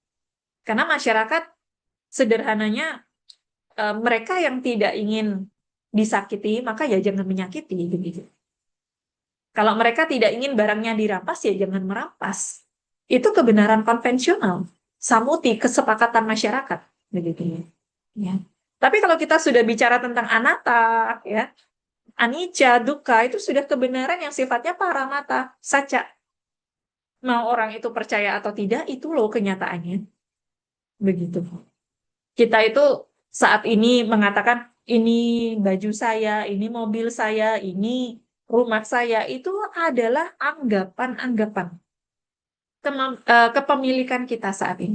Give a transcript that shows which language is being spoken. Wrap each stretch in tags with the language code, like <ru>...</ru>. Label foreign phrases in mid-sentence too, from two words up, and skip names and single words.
<id>Karena masyarakat sederhananya mereka yang tidak ingin disakiti, maka ya jangan menyakiti begitu. Kalau mereka tidak ingin barangnya dirampas, ya jangan merampas. Itu kebenaran konvensional, samuti, kesepakatan masyarakat begitu. Ya. Tapi kalau kita sudah bicara tentang anatta, ya,</id> <pi>anicca, dukkha,</pi> <id>itu sudah kebenaran yang sifatnya</id> <pi>paramata, saca.</pi> <id>Mau orang itu percaya atau tidak, itu loh kenyataannya. Begitu. Kita itu saat ini mengatakan, ini baju saya, ini mobil saya, ini rumah saya, itu adalah anggapan-anggapan kepemilikan kita saat ini.</id>